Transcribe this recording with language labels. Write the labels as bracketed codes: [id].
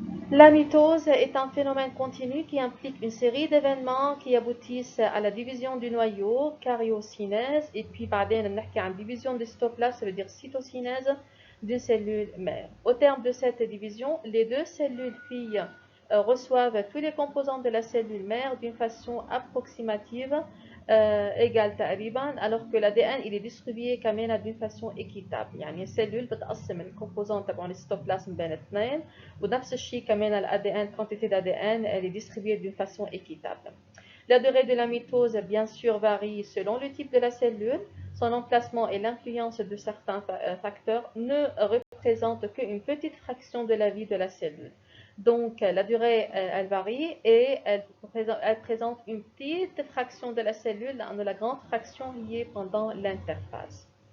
[fr] La mitose est un phénomène continu qui implique une série d'événements qui aboutissent à la division du noyau, karyocinèse, et puis [ar] بعدين بنحكي عن [fr] division du cytoplasme, ça veut dire cytocinèse d'une cellule mère. Au terme de cette division, les deux cellules filles reçoivent tous les composants de la cellule mère d'une façon approximative égale [ar] تقريبا, [fr] alors que l'ADN il est distribué [ar] كمان [fr] d'une façon équitable. [ar] يعني السيلول بتقسم الكومبوزون تبعون السيتوبلازم بين اثنين, ونفس الشيء كمان [fr] l'ADN, quantité d'ADN elle est distribuée d'une façon équitable. La durée de la mitose bien sûr varie selon le type de la cellule. Son emplacement et l'influence de certains facteurs ne représentent qu'une petite fraction de la vie de la cellule. Donc la durée elle varie et elle présente une petite fraction de la cellule, la grande fraction liée pendant l'interphase.